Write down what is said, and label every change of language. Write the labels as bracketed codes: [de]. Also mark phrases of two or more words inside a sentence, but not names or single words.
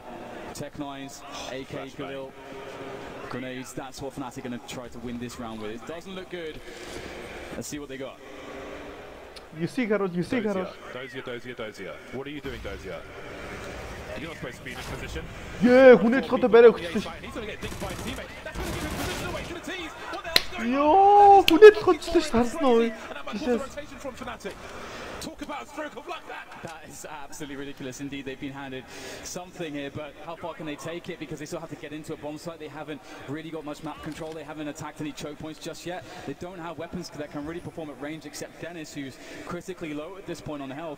[en] Tech9s, AK Galil, grenades, that's what Fnatic are going to try to win this round with. It doesn't look good. Let's see what they got. You see, Garrod, you see, Garrod. Dozier. What are you doing, Dozier? You're not supposed to be in this position. Yeah, [mn] хүнээ чухал барай өгсөн ш. [en] He's going to get dinked by his teammate. That's going to give him position away to the tees. What the hell's going on? [mn] Yo, хүнээ чухал ш. Харсан уу? [en] And that might cause a rotation from Fnatic. Talk about a stroke of luck, that is absolutely ridiculous indeed. They've been handed something here, but how far can they take it? Because they still have to get into a bomb site. They haven't really got much map control. They haven't attacked any choke points just yet. They don't have weapons that can really perform at range, except Dennis, who's critically low at this point on health.